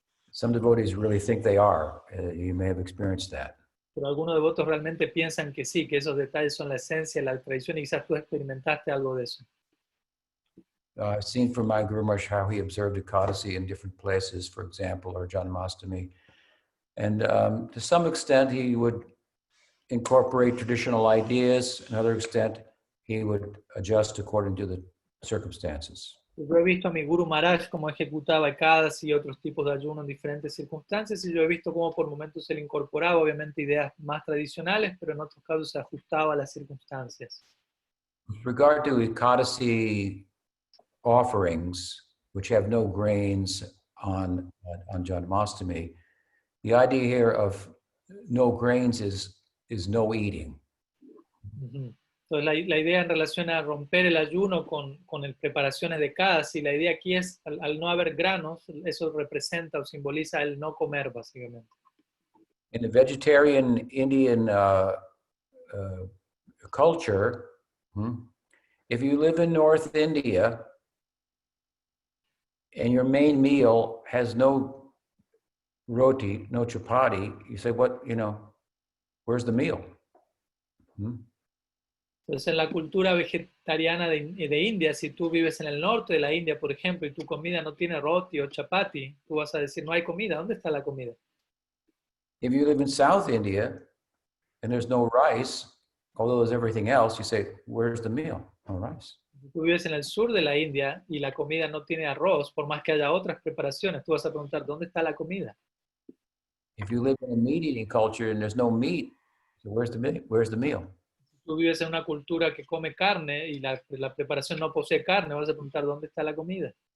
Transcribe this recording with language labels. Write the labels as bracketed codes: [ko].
[en] Some devotees really think they are. You may have experienced that. [es] Pero algunos devotos realmente piensan que sí, que esos detalles son la esencia de la tradición y quizás tú experimentaste algo de eso. [en] I've seen from my Guru Maharaj how he observed Ekadasi in different places, for example, or Janmastami. And to some extent, he would incorporate traditional ideas. To another extent, he would adjust according to the circumstances. [es] Yo he visto a mi Guru Maharaj cómo ejecutaba ekadas y otros tipos de ayuno en diferentes circunstancias, y yo he visto cómo por momentos él incorporaba obviamente ideas más tradicionales, pero en otros casos se ajustaba a las circunstancias. [en] With regard to Ekadasi offerings, which have no grains on Janmastami, the idea here of no grains is is no eating. Ujú. [es] Entonces, la idea en relación a romper el ayuno con el preparaciones de casi, la idea aquí es, al no haber granos, eso representa o simboliza el no comer, básicamente. [en] In the vegetarian Indian culture, if you live in North India and your main meal has no roti, no chapati, you say, where's the meal? [es] Entonces, en la cultura vegetariana de India, si tú vives en el norte de la India, por ejemplo, y tu comida no tiene roti o chapati, tú vas a decir, no hay comida, ¿dónde está la comida? [en] If you live in South India and there's no rice, although there's everything else, you say, where's the meal? No rice. [es] Si tú vives en el sur de la India y la comida no tiene arroz, por más que haya otras preparaciones, tú vas a preguntar, ¿dónde está la comida? [en] If you live in a meat-eating culture and there's no meat, so where's the meal? [es] Si tú vives en una cultura que come carne y la preparación no posee carne, vas a preguntar, ¿dónde está la comida?